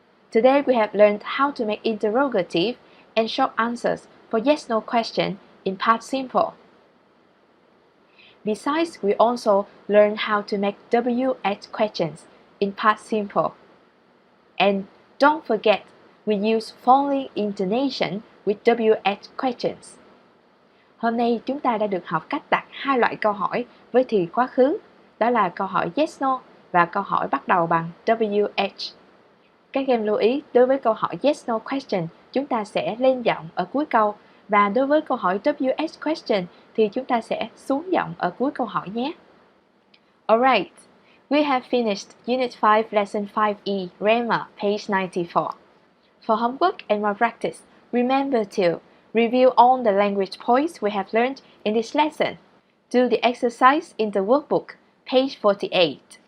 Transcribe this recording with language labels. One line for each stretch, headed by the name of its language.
English: Today we have learned how to make interrogative and short answers for yes-no question in past simple. Besides, we also learn how to make WH questions in past simple. And don't forget, we use following intonation with WH questions.
Vietnamese: Hôm nay chúng ta đã được học cách đặt hai loại câu hỏi với thì quá khứ, đó là câu hỏi yes no và câu hỏi bắt đầu bằng WH. Các em lưu ý, đối với câu hỏi yes no question, chúng ta sẽ lên giọng ở cuối câu, và đối với câu hỏi WH question thì chúng ta sẽ xuống giọng ở cuối câu hỏi nhé.
English: Alright, we have finished Unit 5 Lesson 5E Grammar, page 94. For homework and more practice, remember to review all the language points we have learned in this lesson. Do the exercise in the workbook, page 48.